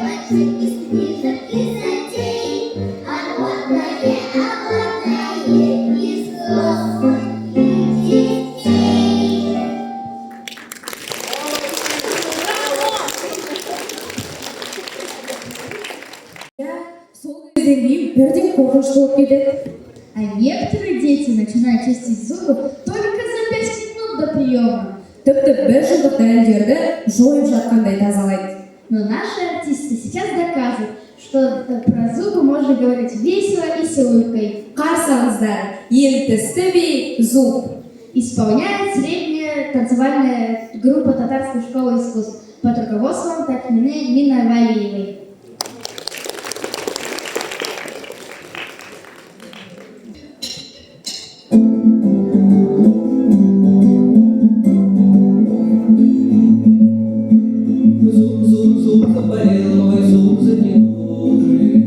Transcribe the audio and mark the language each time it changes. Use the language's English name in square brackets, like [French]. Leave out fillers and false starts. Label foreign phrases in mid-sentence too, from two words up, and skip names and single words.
[Russian] книжек и затей, охотное из взрослых детей. [Kazakh] сол кезден кейін бірден қорқынышты болып кетеді. [Russian] А некоторые дети начинают чистить зубы только за 5 минут до приема. [Kazakh] Тіпті бір жылдық дәлелдерді жойып жатқандай тазалайды. [Russian] Но наши артисты сейчас доказывают, что про зубы можно говорить весело и с улыбкой. [Kazakh] Қарсаңыздар, ең тісті би зуб. [Russian] Исполняет средняя танцевальная группа Татарской школы искусств под руководством Татьмины Миновалиевой. Зуб, зуб, зуб, заболел мой зуб, затянули.